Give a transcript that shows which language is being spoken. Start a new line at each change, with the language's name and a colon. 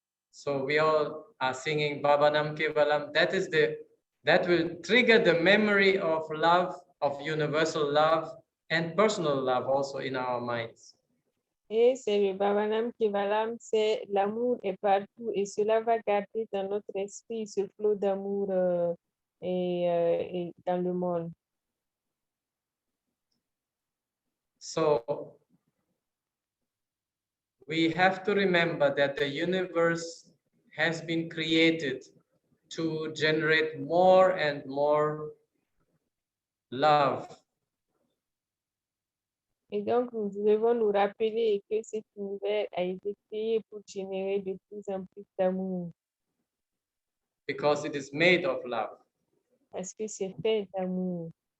English: So we all are singing Bhavanam Kevalam. That will trigger the memory of love, of universal love, and personal love also in our minds.
French: Et c'est le Bhavanam Kevalam, c'est l'amour est partout et cela va garder dans notre esprit ce flot d'amour et dans le monde.
English: So we have to remember that the universe has been created to generate more and more love.
French: Et donc, nous devons nous rappeler que cet univers a été créé pour générer de plus en plus d'amour,
English: Because it is made of love.
French: parce que c'est fait d'amour.